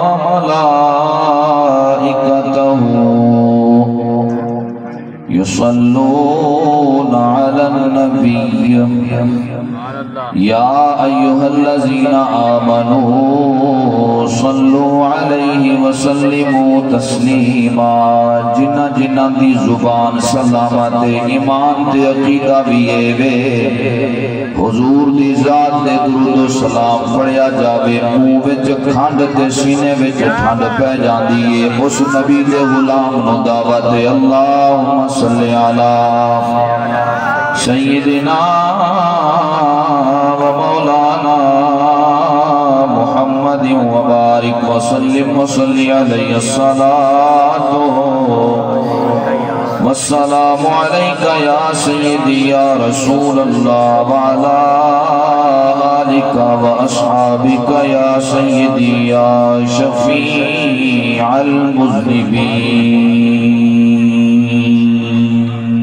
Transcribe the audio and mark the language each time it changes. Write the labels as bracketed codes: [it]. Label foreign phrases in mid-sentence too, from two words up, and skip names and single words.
[ar] وملائكته يصلون على النبي يا أيها الذين آمنوا صلوا عليه وسلموا تسلیما. [pa] جنہ جنہ دی زبان سلامت ایمان تے عقیدہ بھی وے حضور دی ذات دے درود و سلام پڑھیا جاوے منہ وچ کھنڈ تے سینے وچ ٹھنڈ پہ جاندی ہے. اس نبی دے غلام نو دعوت [ar] اللہم صلی علی سیدنا و مولانا محمد وبارک وسلم وصلی علیہ الصلاة والسلام علیکہ یا سیدی یا رسول اللہ وعلا آلکہ و اصحابکہ یا سیدی یا شفیع المذنبین.